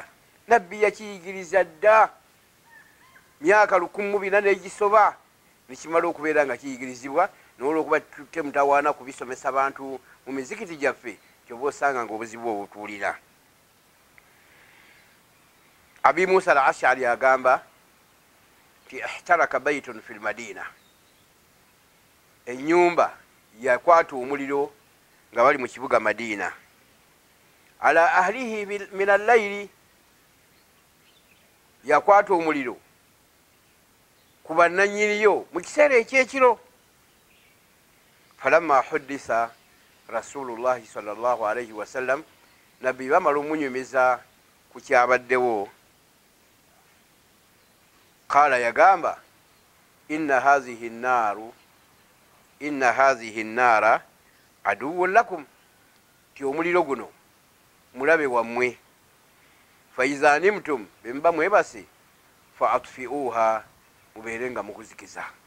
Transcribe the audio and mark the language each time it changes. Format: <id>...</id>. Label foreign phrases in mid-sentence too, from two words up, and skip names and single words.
<lg>Nabbi yakiyigiriza dda myaka 1400 n'egisoba nekimala okubeera nga kiyigirizibwa n'olwokuba temutawaana kubisomesa bantu mu mizikiti gyaffe kyoba osanga ng'obuzibu obutuulira. Abi Musa al-Ash'ari agamba nti</lg> <ar>احترق بيت في المدينة,</ar> <lg>ennyumba yakwata omuliro nga bali mu kibuga Madina,</lg> <ar>على أهله من الليل,</ar> <lg>yakwata omuliro ku bannannyiniyo mu kiseera ekyekiro.</lg> <ar>فلما حدث رسول الله صلى الله عليه وسلم,</ar> <lg>nabbi bamala omunyumiza ku kyabaddewo, qala yagamba</lg> <ar>إن هذه النار عدو لكم,</ar> <lg>ti omuliro guno mulabe wammwe,</lg> <ar>فإذا نمتم</ar> <lg>bemba mwebase</lg> <ar>فأطفئوها</ar> <lg>mubeere nga mukuzikiza.</lg>